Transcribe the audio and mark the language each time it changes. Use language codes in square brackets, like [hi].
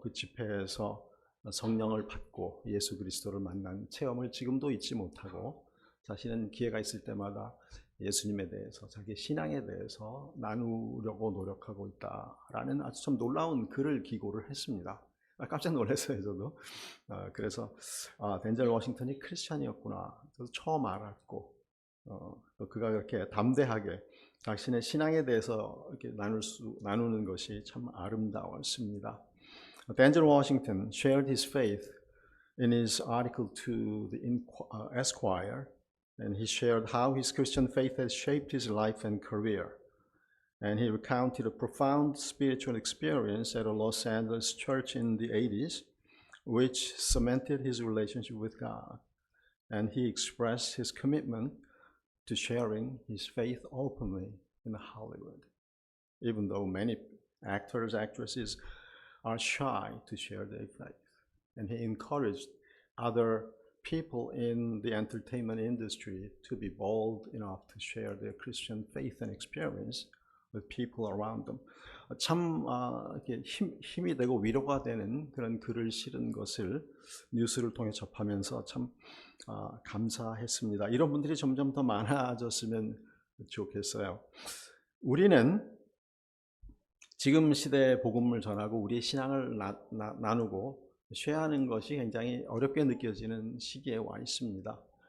[ko] 그 집회에서 성령을 받고 예수 그리스도를 만난 체험을 지금도 잊지 못하고, 자신은 기회가 있을 때마다 예수님에 대해서, 자기 신앙에 대해서 나누려고 노력하고 있다라는 아주 좀 놀라운 글을 기고를 했습니다. 깜짝 놀랐어요, 저도. 그래서 덴젤 워싱턴이 크리스찬이었구나, 저도 처음 알았고, 또 그가 그렇게 담대하게 자신의 신앙에 대해서 이렇게 나누는 것이 참 아름다웠습니다. [en] 덴젤 워싱턴 shared his faith in his article to the Esquire, and he shared how his Christian faith has shaped his life and career. And he recounted a profound spiritual experience at a Los Angeles church in the 80s, which cemented his relationship with God. And he expressed his commitment to sharing his faith openly in Hollywood, even though many actors, actresses are shy to share their faith. And he encouraged other people in the entertainment industry to be bold enough to share their Christian faith and experience with people around them. [ko] 참 이렇게 힘이 되고 위로가 되는 그런 글을 실은 것을 뉴스를 통해 접하면서 참 감사했습니다. 이런 분들이 점점 더 많아졌으면 좋겠어요. 우리는 지금 시대의 복음을 전하고 우리의 신앙을 나누고 쉐어하는 것이 굉장히 어렵게 느껴지는 시기에 와 있습니다.